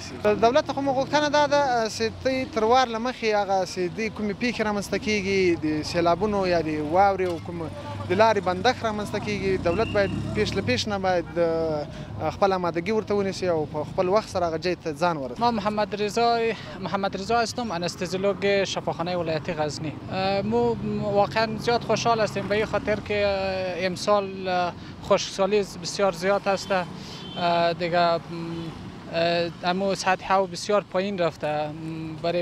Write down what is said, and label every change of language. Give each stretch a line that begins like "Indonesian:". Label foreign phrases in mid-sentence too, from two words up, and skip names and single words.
Pashto: دولت ته خو مو غوښتنه دا ده چې تی تر وار له مخکې هغه چې دوی کومې پیښې رامنځته کېږي د سیلابونو یا د واورې او کوم د لارې بندښت رامنځته کېږي دولت باید پیش له پیش نه باید خپل آمادگی ورته ونیسي او په خپل وخت سره هغه جای ته ځان ورسوي.
Persian: ما محمد رضا هستم، انستزیولوگ شفاخانه ولایتی غزنی. ما واقعا زیاد خوشحال هستیم به این خاطر که امسال خشکسالی بسیار زیاد است دیگه اما سطح هوا بسیار پایین رفته برای